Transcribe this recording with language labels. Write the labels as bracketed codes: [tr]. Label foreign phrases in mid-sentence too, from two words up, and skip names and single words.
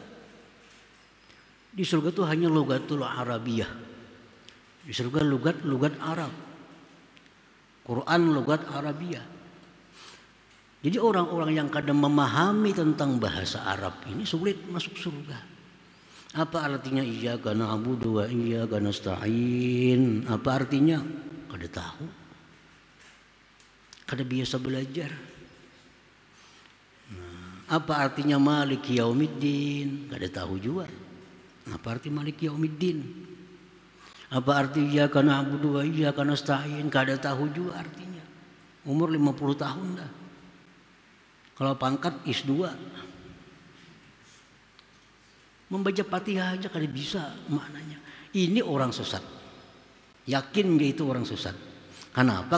[bjn] Di surga itu hanya [ar] لغة العربية. [bjn] Di surga [ar] لغة عرب. [bjn] Quran [ar] لغة عربية. [bjn] Jadi orang-orang yang kadang memahami tentang bahasa Arab ini sulit masuk surga. [ar] Apa artinya إياك نعبد وإياك نستعين? [bjn] Apa artinya? Kada tahu. Kada biasa belajar. Apa artinya [ar] مالك يوم الدين? [bjn] Kada tahu juga. Apa arti [ar] مالك يوم الدين? Apa arti إياك نعبد وإياك نستعين? [bjn] Kada tahu juga artinya. Umur 50 tahun dah. Kalau pangkat IS2. Membaca Fatihah aja kada bisa maknanya. Ini orang sesat. Yakin dia itu orang sesat. Kenapa?